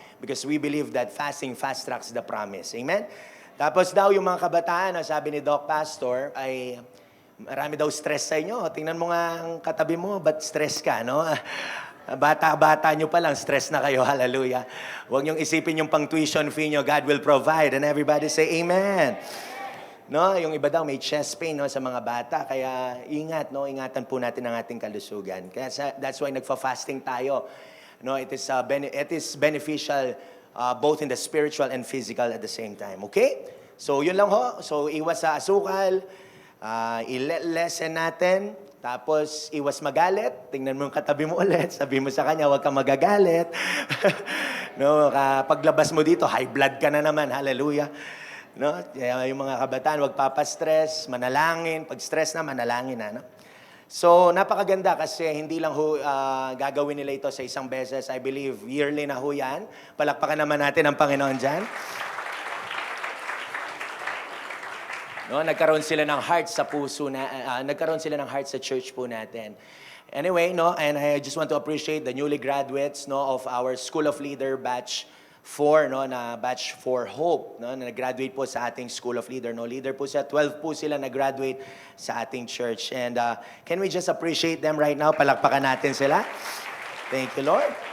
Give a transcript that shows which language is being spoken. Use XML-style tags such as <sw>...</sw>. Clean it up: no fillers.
<en>Because we believe that fasting fast tracks the promise. Amen?</en> <tl>Tapos daw yung mga kabataan, sabi ni Doc Pastor, ay marami daw stress sa inyo. Tingnan mo nga ang katabi mo, ba't stress ka, no? Bata-bata nyo pa lang, stress na kayo, hallelujah. Huwag niyong isipin yung pang tuition fee nyo,</tl> <en>God will provide. And everybody say, Amen.</en> <tl>No, yung iba daw may chest pain sa mga bata, kaya ingat, ingatan po natin ang ating kalusugan. Kaya</tl> <en>that's why</en> <tl>nagfa-fasting tayo.</tl> <en>No, it is beneficial both in the spiritual and physical at the same time.</en> <tl>Okay? So yun lang ho. So iwas sa asukal, i-lessen natin, tapos iwas magalit. Tingnan mo yung katabi mo ulit, sabi mo sa kanya, huwag kang magagalit. No, paglabas mo dito, high blood ka na naman. Hallelujah. No? Yung mga kabataan, wag papastress, manalangin. Pag stress na, manalangin na. No? So, napakaganda kasi hindi lang gagawin nila ito sa isang beses.</tl> <en>I believe,</en> <tl>yearly na ho yan. Palakpakan naman natin ang Panginoon dyan. No? Nagkaroon sila ng heart sa puso nagkaroon sila ng heart sa church po natin.</tl> <en>Anyway, and I just want to appreciate the newly graduates of our School of Leader Batch 4, na batch 4 Hope,</en> <tl>na nag-graduate po sa ating School of Leader. Leader po siya, 12 po sila nag-graduate sa ating church.</tl> <en>And can we just appreciate them right now?</en> <tl>Palakpakan natin sila.</tl> <en>Thank you, Lord.</en>